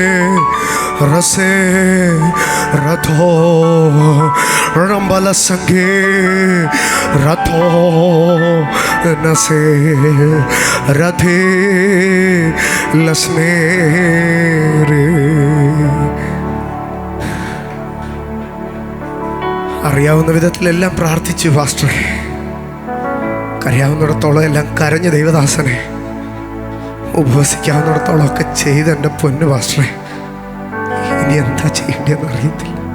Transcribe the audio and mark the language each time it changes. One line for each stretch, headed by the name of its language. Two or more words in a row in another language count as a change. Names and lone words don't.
Malayalam: rase ratho rambala sange ratho nase rathe lasmere. അറിയാവുന്ന വിധത്തിലെല്ലാം പ്രാർത്ഥിച്ചു പാസ്റ്ററെ, അറിയാവുന്നിടത്തോളം എല്ലാം കരഞ്ഞ ദൈവദാസനെ, ഉപവസിക്കാവുന്നിടത്തോളം ഒക്കെ ചെയ്ത് എൻ്റെ പൊന്നു പാസ്റ്ററെ, ഇനി എന്താ ചെയ്യേണ്ടതെന്ന് അറിയത്തില്ല.